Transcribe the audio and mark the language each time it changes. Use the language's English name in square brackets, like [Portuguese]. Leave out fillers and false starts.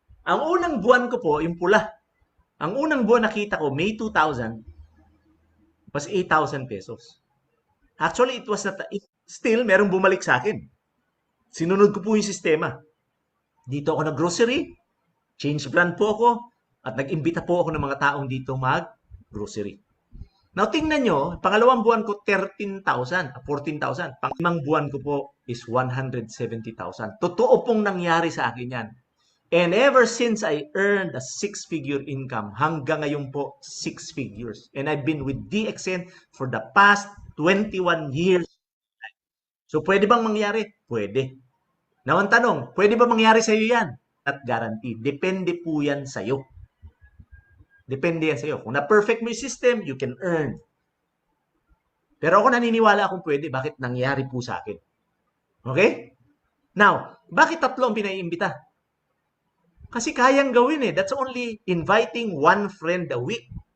[Filipino] Ang unang buwan ko po, yung pula. Ang unang buwan nakita ko, May 2000, [English] was 8,000 pesos. Actually, it was not, still, merong bumalik sa akin. [Filipino] Sinunod ko po yung sistema. Dito ako nag-grocery, change brand po ako, at nag-imbita po ako ng mga taong dito mag-grocery. Now, tingnan nyo, pangalawang buwan ko, 13,000, 14,000. Panglimang buwan ko po is 170,000. Totoo pong nangyari sa akin yan. [English] And ever since I earned a six-figure income, [Filipino] hanggang ngayon po, [English] 6 figures. And I've been with DXN for the past 21 years. [Filipino] So, pwede bang mangyari? Pwede. Now, ang tanong, pwede ba mangyari sa'yo yan? [English] Not guaranteed. [Filipino] Depende po yan sa'yo. Depende yan sa'yo. Kung na-perfect mo yung system, [English] you can earn. [Filipino] Pero ako naniniwala kung pwede. Bakit nangyari po sa akin? Okay? Now, bakit tatlo ang pinaiimbita? Kasi kayang gawin eh. [English] That's only inviting one friend a week.